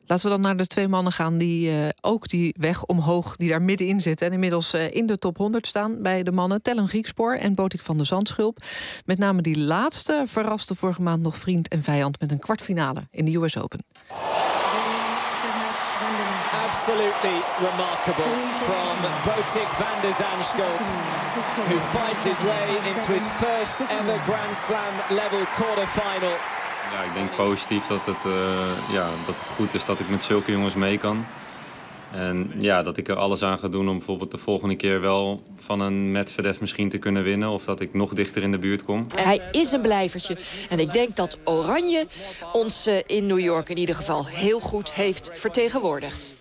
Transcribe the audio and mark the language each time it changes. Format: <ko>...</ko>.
<nl>Laten we dan naar de twee mannen gaan die ook die weg omhoog, die daar middenin zitten en inmiddels in de top 100 staan bij de mannen. Tellen Griekspoor en Botik van de Zandschulp. Met name die laatste verraste vorige maand nog vriend en vijand met een kwartfinale in de US Open.</nl> <en>Absolutely remarkable from Botik van der Zandschulp, who fights his way into his first ever Grand Slam level quarterfinal.</en> <nl>Ja, ik denk positief dat het, ja, dat het goed is dat ik met zulke jongens mee kan. En ja, dat ik er alles aan ga doen om bijvoorbeeld de volgende keer wel van een Medvedev misschien te kunnen winnen. Of dat ik nog dichter in de buurt kom. Hij is een blijvertje. En ik denk dat Oranje ons in New York in ieder geval heel goed heeft vertegenwoordigd.</nl>